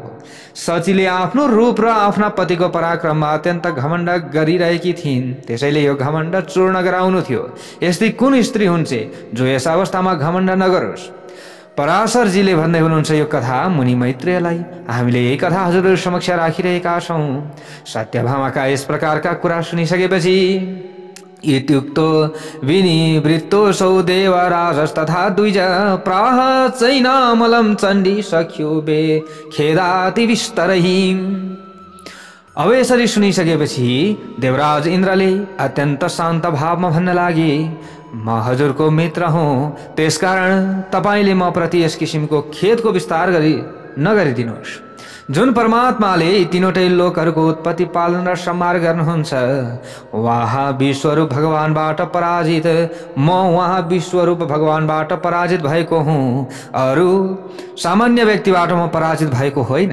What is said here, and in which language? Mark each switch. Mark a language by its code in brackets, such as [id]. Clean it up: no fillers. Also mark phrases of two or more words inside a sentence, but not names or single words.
[ne] शचीले आफ्नो रूप र आफ्ना पतिको पराक्रममा अत्यन्त घमण्ड गरिरहेकी थिइन्, त्यसैले यो घमण्ड चूर्ण गराउनु थियो। यस्तै कुन स्त्री हुन्छ जो यस अवस्थामा घमण्ड नगरोस्। पराशरजीले भन्दै हुनुहुन्छ यो कथा मुनि मैत्रेयलाई। हामीले यही कथा हजुरहरू समक्ष राखिरहेका छौँ। सत्यभामाका यस प्रकारका कुरा सुनिसकेपछि [sa] इत्युक्तो विनिवृत्तोऽसौ देवराजस्तथा द्विज प्राह चैनामलं चण्डी सख्युबे खेदाति विस्तरहि। [ne] अब यसरी सुनिसकेपछि देवराज इन्द्रले अत्यन्त शान्त भावमा भन्न लागे, म हजुरको मित्र हुँ, त्यसकारण तपाईले म प्रति यस किसिमको खेदको विस्तार नगरिदिनुहोस्। जुन परमात्माले तीनवटै लोकहरूको उत्पत्ति पालन र संहार गर्नुहुन्छ, वहाँ विश्वरूप भगवानबाट पराजित, म वहाँ विश्वरूप भगवानबाट पराजित भएको हुँ, अरू सामान्य व्यक्तिबाट म पराजित भएको होइन।